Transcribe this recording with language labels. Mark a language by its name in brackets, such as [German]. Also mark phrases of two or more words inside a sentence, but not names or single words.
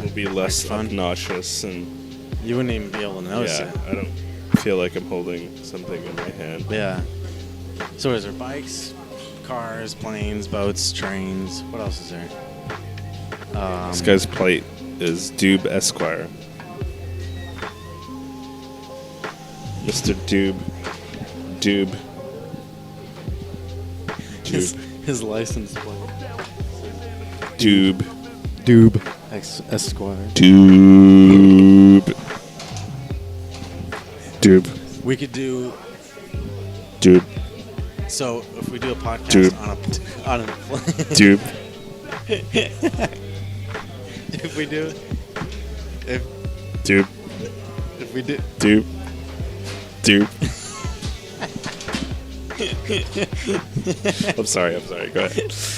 [English] it'll be less microphone. obnoxious and You wouldn't even be able to notice yeah, it. I don't feel like I'm holding something in my hand. Yeah. So is there bikes, cars, planes, boats, trains? What else is there? This guy's plate is Dube Esquire. Mr. Dube. Dube. his, Dube. his license plate. Dube. Dube Esquire. Dube. Dube. We could do Dube. so if we do a podcast Dude. on a Dube. if we do if Dube. we do Dube. Dube. I'm sorry. Go ahead.